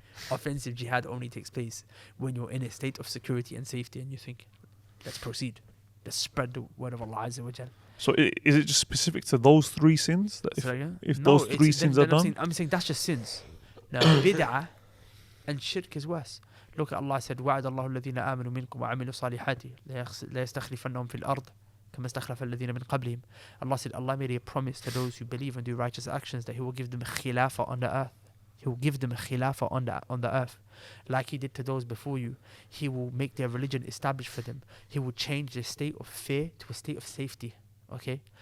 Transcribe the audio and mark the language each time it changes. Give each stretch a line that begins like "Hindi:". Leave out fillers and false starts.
English: Offensive jihad only takes place when you're in a state of security and safety and you think, let's proceed. Let's spread the word of Allah Azza wa Jal. So is it just specific to those three sins? That Say that again? if No, those it's- three sins are done, I'm saying that's just sins. Now, bid'ah and shirk is worse.
Arabic: Look at Allah said, وَعَدَ اللَّهُ الَّذِينَ آمَنُوا مِنكُمْ وَعَمِلُوا الصَّالِحَاتِ لَيَسْتَخْلِفَنَّهُم فِي الْأَرْضِ كَمَا اسْتَخْلَفَ الَّذِينَ مِن قَبْلِهِمْ.
English: Allah said, Allah made a promise to those who believe and do righteous actions that He will give them a khilafah on the earth. He will give them a khilafah on the earth. Like He did to those before you. He will make their religion established for them. He will change their state of fear to a state of safety. Okay?